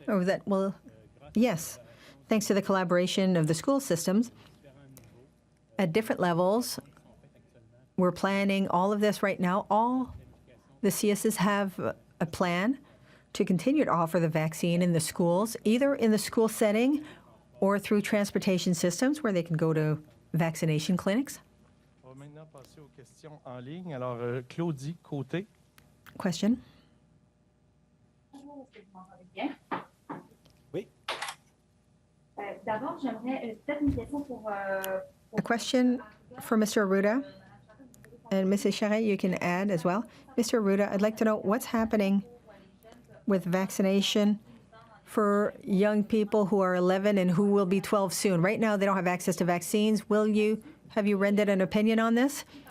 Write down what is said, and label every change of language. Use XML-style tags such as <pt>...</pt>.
<en>Or that will, yes, thanks to the collaboration of the school systems at different levels. We're planning all of this right now. All the CSs have a plan to continue to offer the vaccine in the schools, either in the school setting or through transportation systems where they can go to vaccination clinics.</en> <fr>On va maintenant passer aux questions en ligne. Alors, Claudie Côté. Question. Bonjour, est-ce que vous m'entendez bien? Oui. D'abord, j'aimerais peut-être une question pour</fr> <en>A question for Mr. Arruda, and Mrs. Charret, you can add as well. Mr. Arruda, I'd like to know what's happening with vaccination for young people who are 11 and who will be 12 soon. Right now, they don't have access to vaccines. Have you rendered an opinion on this?</en>